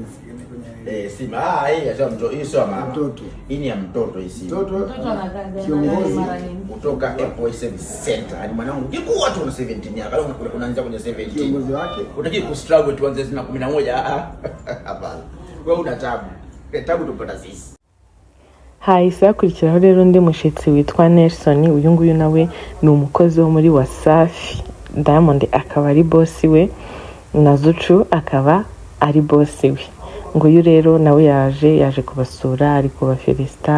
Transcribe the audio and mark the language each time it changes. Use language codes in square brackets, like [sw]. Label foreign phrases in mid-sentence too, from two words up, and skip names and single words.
[sw] Sima hii sio mtoto, hii sio mtoto. Hii ni ya mtoto hii si. Mtoto kiongozi kutoka Apple Service Center. Ni mwanangu jikuwa tu na 17 miaka. Leo unaanza kwenye 17. kiongozi wake. Unataka kustruggle tuanze na 11. Hapana. Wewe una tabu. Tabu tupata sisi. [rw] Hahise hakurikiraho rero undi mushyitsi witwa Nelson. Uyu nguyu nawe ni umukozi wo muri Wasafi. Diamond akaba ari boss we na Zucu akaba ari boss we. Nguyu rero nawe yaje kubasura, ari kubafelicita.